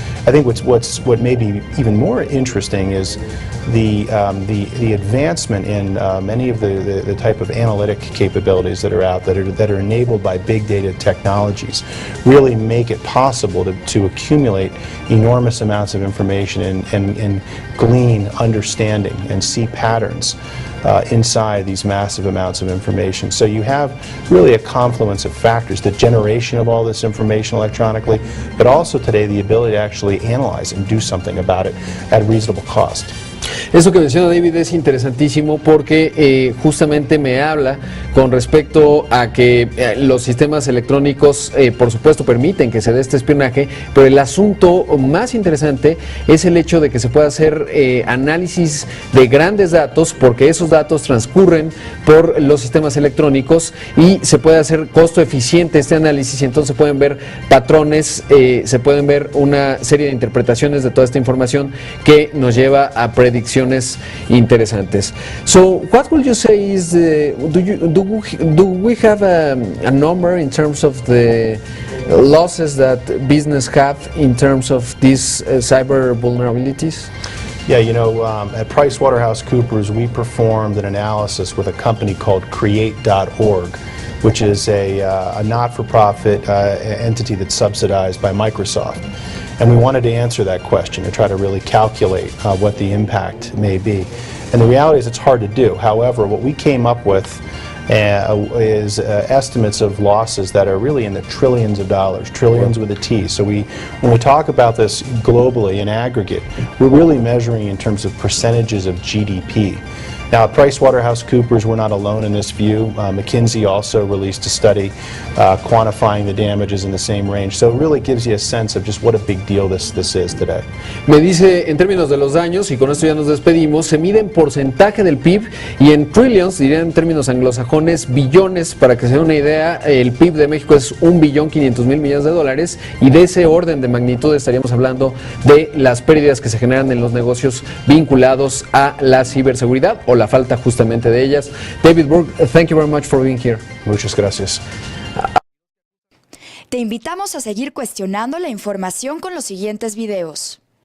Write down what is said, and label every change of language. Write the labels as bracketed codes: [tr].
[en] I think what may be even more interesting is the advancement in many of the type of analytic capabilities that are out that are enabled by big data technologies really make it possible to accumulate enormous amounts of information and glean understanding and see patterns inside these massive amounts of information. So you have really a confluence of factors, the generation of all this information electronically, but also today the ability to actually analyze and do something about it at reasonable cost. [es] Eso que menciona David es interesantísimo porque justamente me habla con respecto a que los sistemas electrónicos por supuesto permiten que se dé este espionaje, pero el asunto más interesante es el hecho de que se pueda hacer análisis de grandes datos, porque esos datos transcurren por los sistemas electrónicos y se puede hacer costo eficiente este análisis, y entonces se pueden ver patrones, se pueden ver una serie de interpretaciones de toda esta información que nos lleva a predicciones interesantes. [en] So, what would you say is do we have a number in terms of the losses that business have in terms of these cyber vulnerabilities? Yeah, at PricewaterhouseCoopers, we performed an analysis with a company called Create.org, which is a not-for-profit entity that's subsidized by Microsoft. And we wanted to answer that question and try to really calculate what the impact may be. And the reality is it's hard to do. However, what we came up with is estimates of losses that are really in the trillions of dollars, trillions with a T. So when we talk about this globally in aggregate, we're really measuring in terms of percentages of GDP. Now, at PricewaterhouseCoopers, we're not alone in this view. McKinsey also released a study quantifying the damages in the same range. So it really gives you a sense of just what a big deal this is today. [es] Me dice, en términos de los daños, y con esto ya nos despedimos, se mide en porcentaje del PIB y en trillions, diría en términos anglosajones, billones. Para que se den una idea, el PIB de México es $1.500.000.000.000 y de ese orden de magnitud estaríamos hablando de las pérdidas que se generan en los negocios vinculados a la ciberseguridad o la falta justamente de ellas. [en] David Burke, thank you very much for being here. [es] Muchas gracias. Te invitamos a seguir cuestionando la información con los siguientes videos.